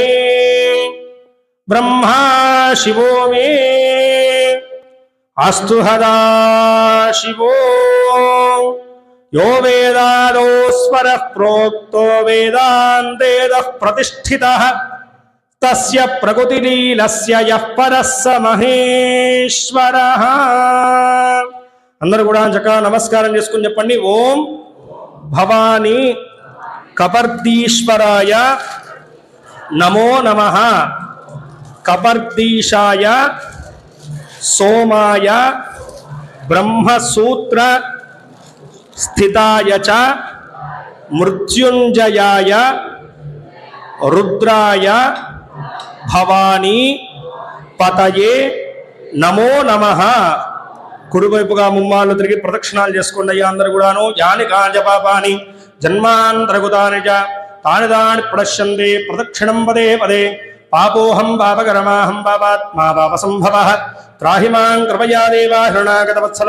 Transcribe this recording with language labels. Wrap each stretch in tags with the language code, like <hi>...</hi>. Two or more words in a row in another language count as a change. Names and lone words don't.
<sa>ब्रह्मा शिवो मे अस्तु सदा शिवो यो वेदादो स्वरः प्रोक्तो वेदान्तेदः प्रतिष्ठितः तस्य प्रकृतिलीलस्य यः परः स महेश्वरः।</sa> <te>అందరూ కూడా చక్కగా నమస్కారం చేసుకుని చెప్పండి</te> <sa>ఓం భవానీ కపర్దీశ్వరాయ నమో నమః కపర్దీశాయ सोमाय ब्रह्मसूत्र स्थिताय च मृत्युंजयाय रुद्राय भवानी पतये नमो नमः।</sa> <te>కుడివైపుగా ముమ్మార్లు తిరిగి ప్రదక్షిణాలు చేసుకోండి అయ్యా అందరూ కూడాను।</te> <sa>యాని కాంచ పాపాని జన్మాంతరగుతాని చ తాని దాని ప్రదశ్యంతే ప్రదక్షిణం పదే పదే పాపోహం పాపకరమాహం పాపాత్మా పాపసంభవః త్రాహిమాం కృపయా దేవా శరణాగత వత్సల।</sa>